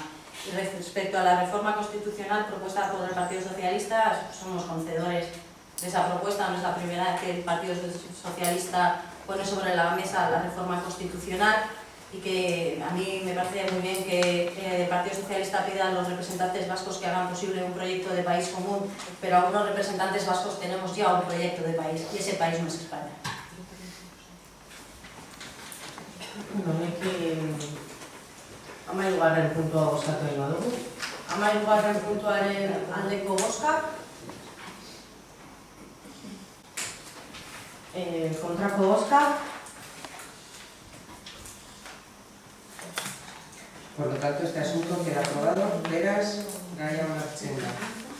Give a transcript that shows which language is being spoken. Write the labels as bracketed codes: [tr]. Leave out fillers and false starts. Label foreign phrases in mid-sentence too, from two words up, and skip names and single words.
[es] Y respecto a la reforma constitucional propuesta por el Partido Socialista, somos concedores de esa propuesta, no es la primera vez que el Partido Socialista pone sobre la mesa la reforma constitucional, y que a mí me parece muy bien que el Partido Socialista pida a los representantes vascos que hagan posible un proyecto de país común, pero algunos representantes vascos tenemos ya un proyecto de país, y ese país no es España. [eu] Amairugarren puntua bozkatu egingo dugu. Amairugarren puntuaren aldeko bozka. Kontrako bozka. [es] Por lo tanto, este asunto queda aprobado. [eu] Beraz, gaia onartzen da.